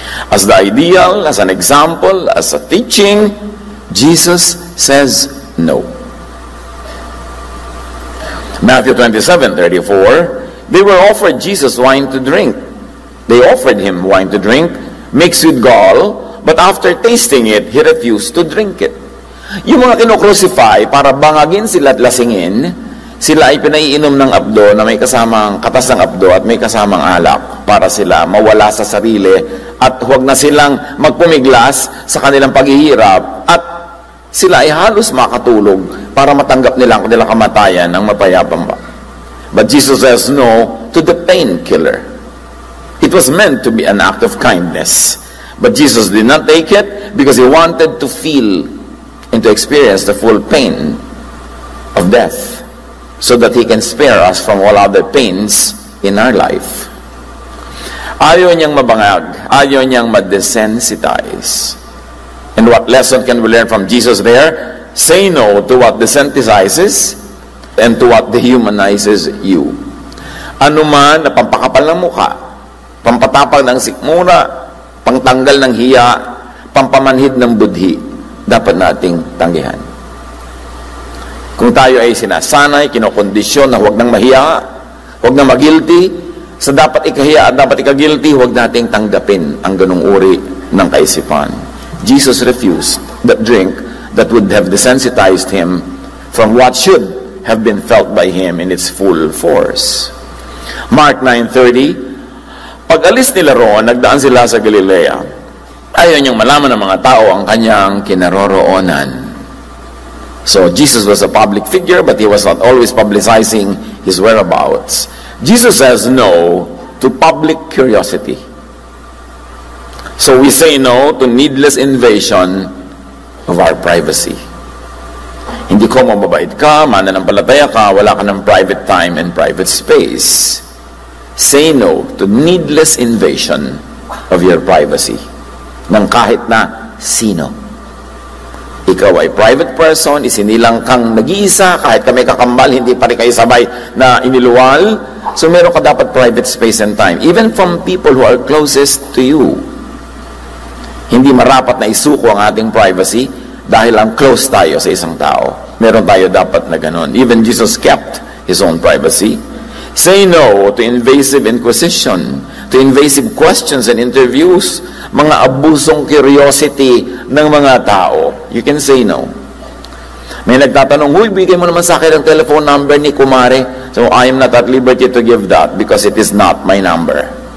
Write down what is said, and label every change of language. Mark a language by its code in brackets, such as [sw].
[en] As the ideal, as an example, as a teaching, Jesus says no. Matthew 27:34, they were offered Jesus wine to drink. They offered him wine to drink, mixed with gall, but after tasting it, he refused to drink it. [tl] Yung mga kinocrucify, para bangagin sila at lasingin, sila ay pinaiinom ng abdo na may kasamang katas ng abdo at may kasamang alak para sila mawala sa sarili at huwag na silang magpumiglas sa kanilang paghihirap at sila ay halos makatulog para matanggap nila ang kanilang kamatayan ng mapayapang ba. [en] But Jesus says no to the painkiller. It was meant to be an act of kindness. But Jesus did not take it because he wanted to feel and to experience the full pain of death so that he can spare us from all other pains in our life. [tl] Ayaw niyang mabangag. Ayaw niyang ma-desensitize. [en] And what lesson can we learn from Jesus there? Say no to what desensitizes and to what dehumanizes you. [tl] Ano man na pampakapal ng mukha, pampatapag ng sikmura, pangtanggal ng hiya, pampamanhid ng budhi, dapat nating tanggihan. Kung tayo ay sinasanay, kinokondisyon na huwag nang mahiya, huwag nang magilty, sa dapat ikahiya at dapat ikagilty, huwag nating tanggapin ang ganung uri ng kaisipan. [en] Jesus refused that drink that would have desensitized him from what should have been felt by him in its full force. [tl] Mark 9:30, pag-alis nila roon, nagdaan sila sa Galilea. Ayaw niyang malaman ng mga tao ang kanyang kinaroroonan. [en] So, Jesus was a public figure, but he was not always publicizing his whereabouts. Jesus says no to public curiosity. So, we say no to needless invasion of our privacy. [tl] Hindi ko mababait ka, mananampalataya ka, wala ka ng [en] private time and private space. Say no to needless invasion of your privacy [tl] ng kahit na sino. Ikaw ay private person, isinilang kang nag-iisa, kahit kami kakambal, hindi pa rin kayo sabay na iniluwal. So meron ka dapat [en] private space and time, even from people who are closest to you. [tl] Hindi marapat na isuko ang ating privacy dahil ang close tayo sa isang tao. Meron tayo dapat na ganun. [en] Even Jesus kept his own privacy. Say no to invasive inquisition, to invasive questions and interviews, [tl] mga abusong curiosity ng mga tao. [en] You can say no. [tl] May nagtatanong, huy, bigay mo naman sa akin ang telephone number ni Kumare. [en] So, I am not at liberty to give that because it is not my number.